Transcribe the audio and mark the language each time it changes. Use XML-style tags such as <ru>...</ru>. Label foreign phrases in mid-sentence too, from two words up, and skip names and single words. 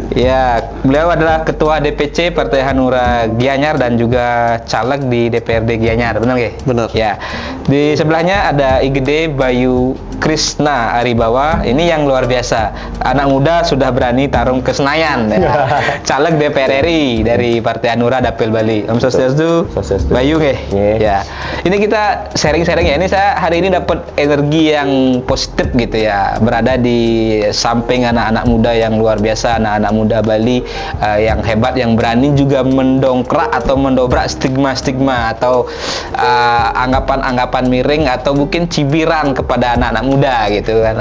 <id>Ya, beliau adalah Ketua DPC Partai Hanura Gianyar dan juga caleg di DPRD Gianyar, benar nggak? Benar. Ya. Di sebelahnya ada IGD Bayu Krisna Aribawa. Ini yang luar biasa. Anak muda sudah berani tarung ke Senayan. Ya. Caleg DPR RI dari Partai Hanura Dapil Bali.</id> <sa>Om Swastiastu.</sa> <id>Swastiastu. Bayu nggih? Ya. Ini kita sharing-sharing ya. Ini saya hari ini dapat energi yang positif gitu ya. Berada di samping anak-anak muda yang luar biasa, anak-anak muda Bali yang hebat, yang berani juga mendongkrak atau mendobrak stigma-stigma atau anggapan-anggapan miring atau mungkin cibiran kepada anak-anak muda gitu kan.</id>